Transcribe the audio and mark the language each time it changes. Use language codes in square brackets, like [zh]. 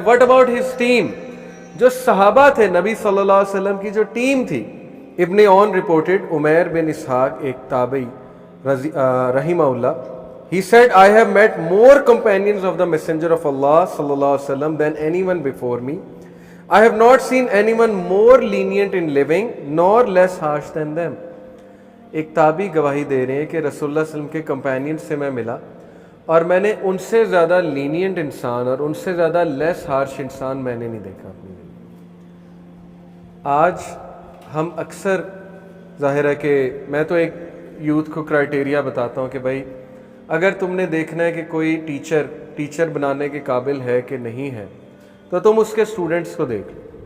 [en] What about his team. [ur] جو صحابہ تھے نبی صلی اللہ علیہ وسلم کی جو ٹیم تھی, ابن اون رپورٹڈ, عمیر بن اسحاق ایک تابعی رحمہ اللہ, [en] he said I have met more companions of the messenger of Allah sallallahu alaihi wasallam than anyone before me. I have not seen anyone more lenient in living nor less harsh than them. [ur] ایک تابعی گواہی دے رہے ہیں کہ رسول اللہ صلی اللہ علیہ وسلم کے کمپینین سے میں ملا اور میں نے ان سے زیادہ لینینٹ انسان اور ان سے زیادہ لیس ہارش انسان میں نے نہیں دیکھا اپنی زندگی. آج ہم اکثر, ظاہر ہے کہ میں تو ایک یوتھ کو کرائٹیریا بتاتا ہوں کہ بھائی اگر تم نے دیکھنا ہے کہ کوئی ٹیچر بنانے کے قابل ہے کہ نہیں ہے تو تم اس کے اسٹوڈنٹس کو دیکھ لو.